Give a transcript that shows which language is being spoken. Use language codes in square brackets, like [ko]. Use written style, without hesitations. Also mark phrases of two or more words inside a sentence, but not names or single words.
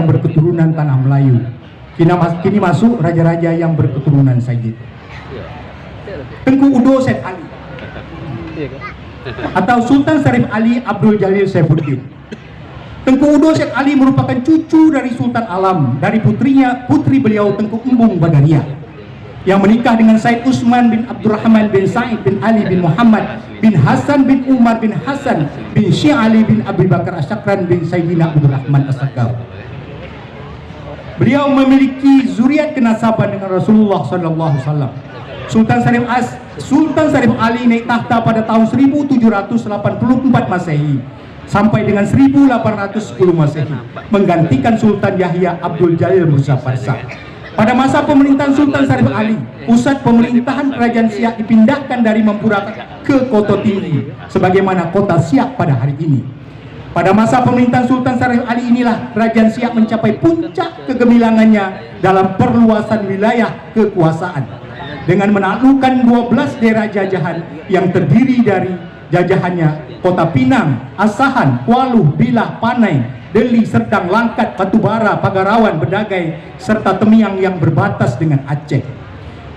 [id] berketurunan tanah Melayu, kini masuk raja-raja yang berketurunan Sayyid. Tengku Udo Said Ali atau Sultan Syarif Ali Abdul Jalil Saifuddin. Tengku Udo Said Ali merupakan cucu dari Sultan Alam, dari putri beliau Tengku Embung Badariah, yang menikah dengan Said Usman bin Abdurrahman bin Said bin Ali bin Muhammad bin Hasan bin Umar bin Hasan bin Syekh Ali bin Abi Bakar Asyakran bin Sayyidina Abdurrahman As-Sakaf. Beliau memiliki zuriat kenasaban dengan Rasulullah SAW. Sultan Syarif Ali naik takhta pada tahun 1784 Masehi sampai dengan 1810 Masehi, menggantikan Sultan Yahya Abdul Jalil Muzaffar Shah. Pada masa pemerintahan Sultan Syarif Ali, pusat pemerintahan Kerajaan Siak dipindahkan dari Mempura ke Koto Tinggi, sebagaimana kota Siak pada hari ini. Pada masa pemerintahan Sultan Syarif Ali inilah Kerajaan Siak mencapai puncak kegemilangannya dalam perluasan wilayah kekuasaan, dengan menaklukkan 12 daerah jajahan yang terdiri dari jajahannya Kota Pinang, Asahan, Kualuh, Bilah, Panai, Deli, Serdang, Langkat, Batubara, Pagarawan, Bedagai, serta Temiang yang berbatas dengan Aceh.